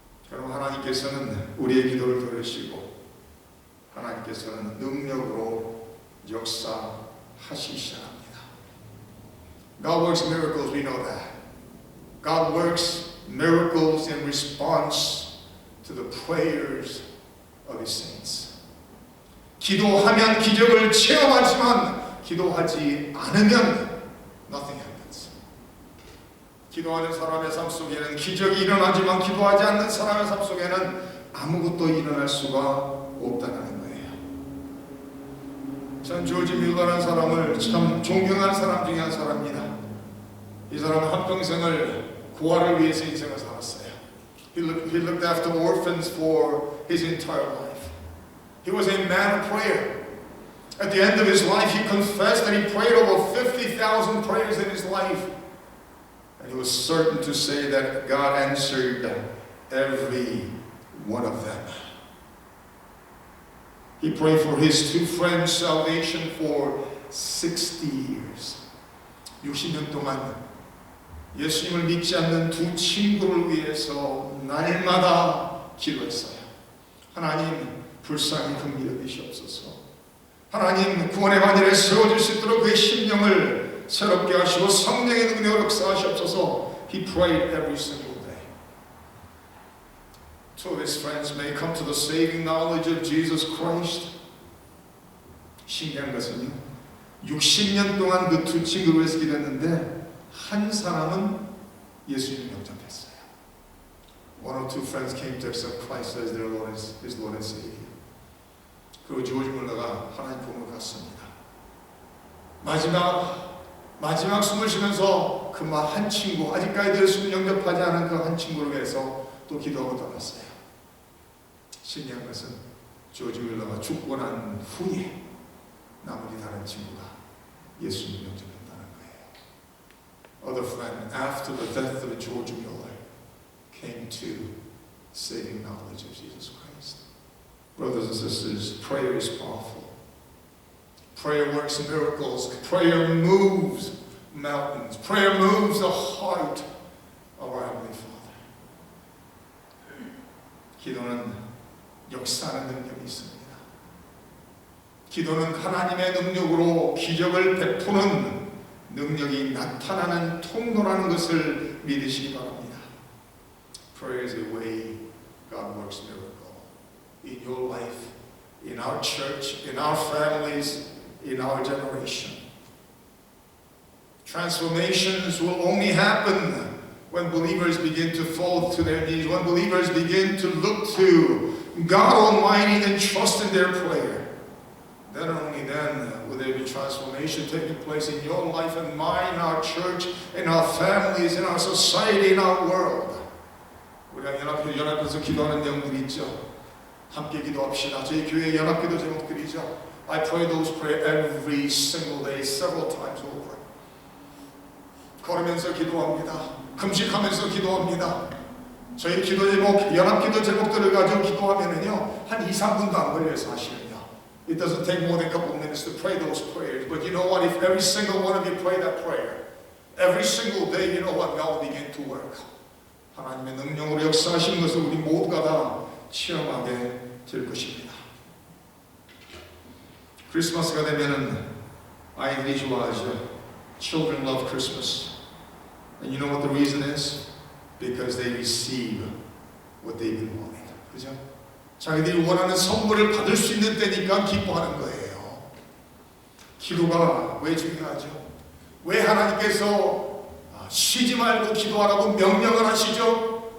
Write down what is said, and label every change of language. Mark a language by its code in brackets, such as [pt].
[ko] 그럼 하나님께서는 우리의 기도를 들으시고 하나님께서는 능력으로 역사하시기 시작합니다. [en] God works miracles, we know that. God works miracles in response to the prayers of His saints. [ko] 기도하면 기적을 체험하지만 기도하지 않으면 [en] nothing happens. [ko] 기도하는 사람의 삶 속에는 기적이 일어나지만 기도하지 않는 사람의 삶 속에는 아무것도 일어날 수가 없다는 거예요. 전 조지 밀러라는 사람을 참 존경하는 사람 중에 한 사람입니다. 이 사람은 한평생을 고아를 위해서 인생을 살았어요. [en] He looked after orphans for his entire life. He was a man of prayer. At the end of his life, he confessed that he prayed over 50,000 prayers in his life. And he was certain to say that God answered every one of them. He prayed for his two friends' salvation for 60 years. [ko] 60년 동안 예수님을 믿지 않는 두 친구를 위해서 날마다 기도했어요. 하나님 불쌍히 긍휼히 여기시옵소서. 하나님 구원의 반열에 세워질 수 있도록 그의 심령을 새롭게 하시고 성령의 능력을 역사하시옵소서. [en] He prayed every single day. Two of his friends may come to the saving knowledge of Jesus Christ. [ko] 신기한 것은요, 60년 동안 그 두 친구를 위해서 기도했는데 한 사람은 예수님을 영접했어요. [en] One or two friends came to accept Christ as their Lord, his Lord and Savior. [ko] 그리고 조지 밀러가 하나님 품으로 갔습니다. 마지막 숨을 쉬면서 그 한 친구, 아직까지 예수를 영접하지 않은 그 한 친구를 위해서 또 기도하고 떠났어요. 신기한 것은 조지 밀러가 죽고 난 후에 나머지 다른 친구가 예수님을 영접했다는 거예요. [en] Other friend, after the death of George Miller, came to saving knowledge of Jesus Christ. Brothers and sisters, prayer is powerful. Prayer works miracles. Prayer moves mountains. Prayer moves the heart of our Heavenly Father. [ko] 기도는 역사하는 능력이 있습니다. 기도는 하나님의 능력으로 기적을 베푸는 능력이 나타나는 통로라는 것을 믿으시기 바랍니다. [en] Prayer is the way God works miracle in your life, in our church, in our families, in our generation. Transformations will only happen when believers begin to fall to their knees, when believers begin to look to God Almighty and trust in their prayer. Then and only then will there be transformation taking place in your life and mine, in our church, in our families, in our society, in our world. [ko] 우리가 연합해서 기도하는 내용들이 있죠. 함께 기도합시다. 저희 교회 연합기도 제목들이죠. [en] I pray those prayers every single day, several times over. [ko] 걸으면서 기도합니다. 금식하면서 기도합니다. 저희 기도 제목, 연합기도 제목들을 가지고 기도하면은요, 한 2-3분도 안 걸려요, 사실은요. [en] It doesn't take more than a couple of minutes to pray those prayers. But you know what? If every single one of you pray that prayer, every single day, you know what? God will begin to work. [ko] 하나님의 능력으로 역사하시는 것을 우리 모두가 다 체험하게 될 것입니다. 크리스마스가 되면은 아이들이 좋아하죠. [en] Children love Christmas. And you know what the reason is? Because they receive what they've been wanting. [ko] 그죠? 자기들이 원하는 선물을 받을 수 있는 때니까 기뻐하는 거예요. 기도가 왜 중요하죠? 왜 하나님께서 쉬지 말고 기도하라고 명령을 하시죠?